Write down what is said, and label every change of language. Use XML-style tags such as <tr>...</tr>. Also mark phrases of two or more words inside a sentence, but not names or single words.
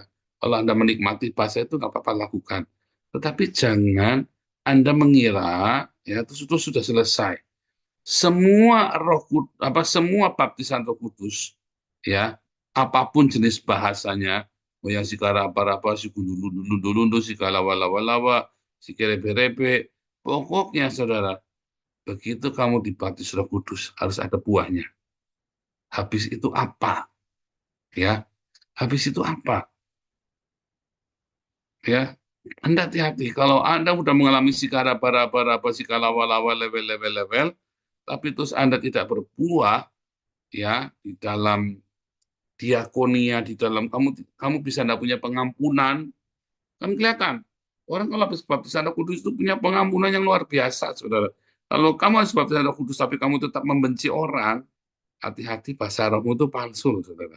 <id>Kalau Anda menikmati bahasa itu nggak apa-apa lakukan. Tetapi jangan Anda mengira ya itu sudah selesai. Semua baptisan Roh Kudus ya, apapun jenis bahasanya, mau yang sikaraba-raba, sikululu-lulu, sikalawa-lawa-lawa, sikerebe-rebe, pokoknya saudara, begitu kamu dibaptis Roh Kudus harus ada buahnya. Habis itu apa? Ya, habis itu apa? Ya, Anda hati-hati. Kalau Anda sudah mengalami sikaraba-raba, sikalawa-lawa, level, tapi terus Anda tidak berbuah, ya di dalam diakonia, di dalam kamu bisa tidak punya pengampunan, kan kelihatan orang kalau habis baptisan Roh Kudus itu punya pengampunan yang luar biasa, saudara. Kalau kamu habis baptisan Roh Kudus tapi kamu tetap membenci orang, hati-hati bahasa rohmu itu palsu, saudara.</id>